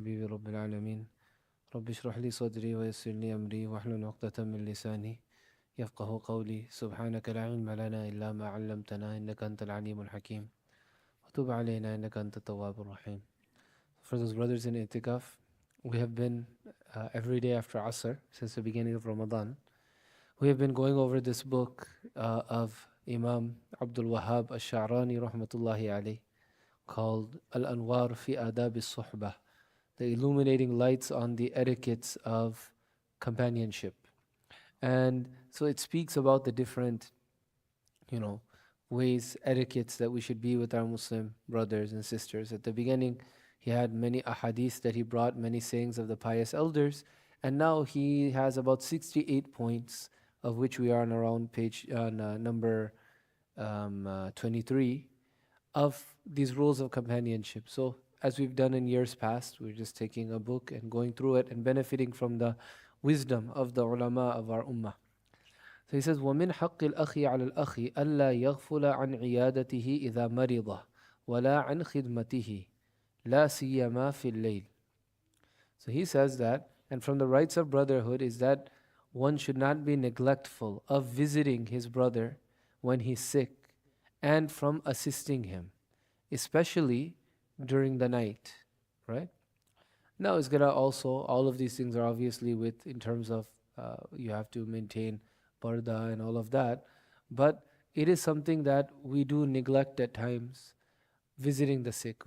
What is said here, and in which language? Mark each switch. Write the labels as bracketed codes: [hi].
[ar] حبيبي رب العالمين رب اشرح لي صدري ويسر لي أمري واحلل عقدة من لساني يفقه قولي سبحانك لا علم لنا إلا ما علمتنا إنك أنت العليم الحكيم وتب علينا إنك أنت التواب الرحيم. [en] For those brothers in Itikaf, we have been every day after Asr since the beginning of Ramadan. We have been going over this book of Imam Abdul Wahhab al-Sha'rani rahmatullahi alayh called Al-Anwar fi Adab al-Suhbah, the illuminating lights on the etiquettes of companionship. And so it speaks about the different, ways, etiquettes that we should be with our Muslim brothers and sisters. At the beginning, he had many ahadith that he brought, many sayings of the pious elders, and now he has about 68 points, of which we are on around page number 23, of these rules of companionship. So, as we've done in years past, we're just taking a book and going through it and benefiting from the wisdom of the ulama of our ummah. So he says, [ar] وَمِنْ حَقِّ الْأَخِ عَلَى الْأَخِ أَلَّا يَغْفُلَ عَنْ عِيَادَتِهِ إِذَا مَرِضَ وَلَا عَنْ خِدْمَتِهِ لَا سِيَّمَا فِي اللَّيْلِ. [en] So he says that, and from the rights of brotherhood is that one should not be neglectful of visiting his brother when he's sick and from assisting him, especially during the night, right? Now it's gonna also, all of these things are obviously with, in terms of, you have to maintain parda and all of that, but it is something that we do neglect at times, visiting the sick.